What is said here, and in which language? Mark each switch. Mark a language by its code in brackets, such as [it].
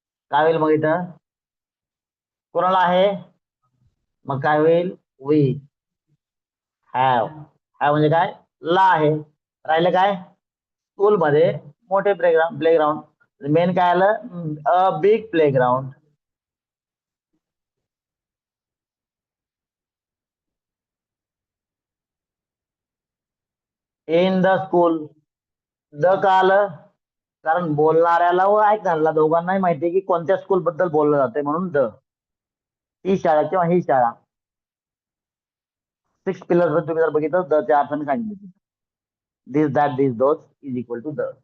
[mr] काय होईल मग इथं? कोणाला आहे? मग काय होईल? [en] We have. [mr] हॅव म्हणजे काय? ला आहे. राहिलं काय? स्कूलमध्ये मोठे प्लेग्राउंड मेन काय आलं? [en] A big playground in the school. [mr] The का आलं? कारण बोलणाऱ्याला व ऐकणाऱ्याला दोघांनाही माहिती की कोणत्या स्कूल बद्दल बोललं जाते, म्हणून द. ही शाळा किंवा ही शाळा. 6 पिलर्स तुम्ही जर बघितलं, द च्या अर्थाने सांगितलं. [en] This that this those is equal to the.